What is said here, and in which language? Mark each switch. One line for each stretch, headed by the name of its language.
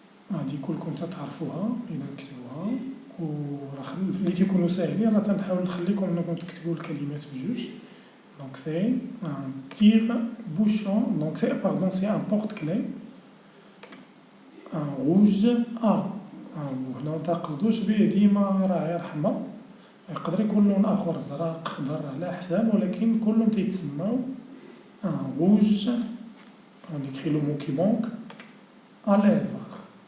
Arabic: هادي كلكم تعرفوها إذا نكتبوها وراه اللي تيكونوا ساهلين راه تنحاول نخليكم انكم تكتبوا الكلمات بجوج.
French: Donc c'est un tire-bouchon. Donc c'est un porte-clés.
Arabic: ان روج وهنا متقصدوش به ديما راه غير حمر يقدر يكون لون اخر زرق خضر على حساب ولكن كلهم تيتسماو ان روج.
French: on écrit le mot qui manque à lèvres.